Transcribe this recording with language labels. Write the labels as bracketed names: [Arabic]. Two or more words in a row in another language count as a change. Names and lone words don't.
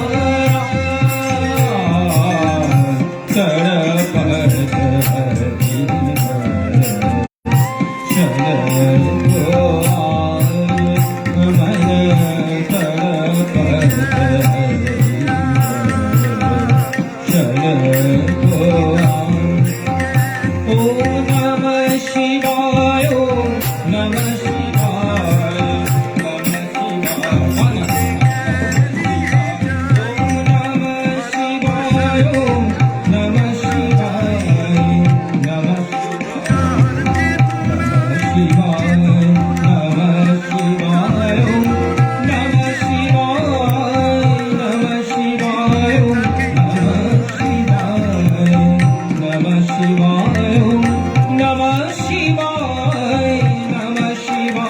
[Hindi] तड़पत हरिहर शन को आज मन तड़पत हरिहर शन को आज [Sanskrit] ॐ नमः शिवाय ॐ नमः शिवाय [Hindi] नमः शिवाय [Sanskrit] ॐ नमः शिवाय ॐ नमः शिवाय नमः शिवाय नमः शिवाय ॐ नमः शिवाय नमः शिवाय ॐ नमः शिवाय नमः शिवाय ॐ नमः शिवाय नमः शिवाय